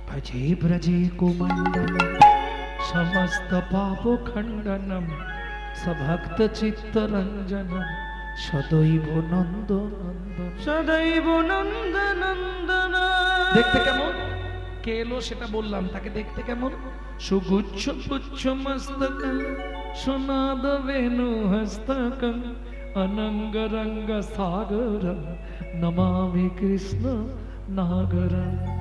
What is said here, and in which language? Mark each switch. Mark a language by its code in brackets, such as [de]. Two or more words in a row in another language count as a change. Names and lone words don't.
[sa] भजे ब्रजे कुमण्डलं समस्त पापखण्डनं सभक्त चित्तरञ्जनं सदैव नन्दनन्दन সদৈব নন্দনন্দন। [bn] দেখতে কেমন? কে এলো সেটা বললাম, তাকে দেখতে কেমন? [sa] সুগুচ্ছ পুচ্ছ মস্তকং সুনাদ বেনু হস্তকং অনঙ্গ রঙ্গ সাগরং নমামি কৃষ্ণ নাগরং।